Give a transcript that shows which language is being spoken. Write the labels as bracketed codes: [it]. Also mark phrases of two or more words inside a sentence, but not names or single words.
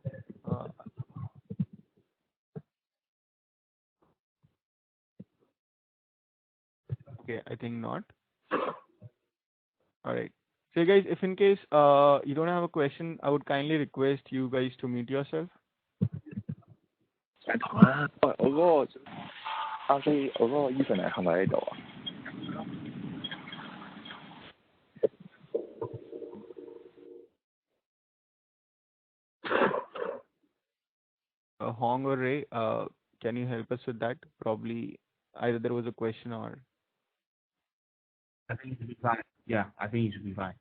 [en] Okay. I think not. All right. So guys, if in case you don't have a question, I would kindly request you guys to mute yourself. [yue] 我嗰個 Ethan 係咪喺度啊？ [en] Hong or Ray, can you help us with that? Probably either there was a question or. I think it should be fine. Yeah, I think it should be fine.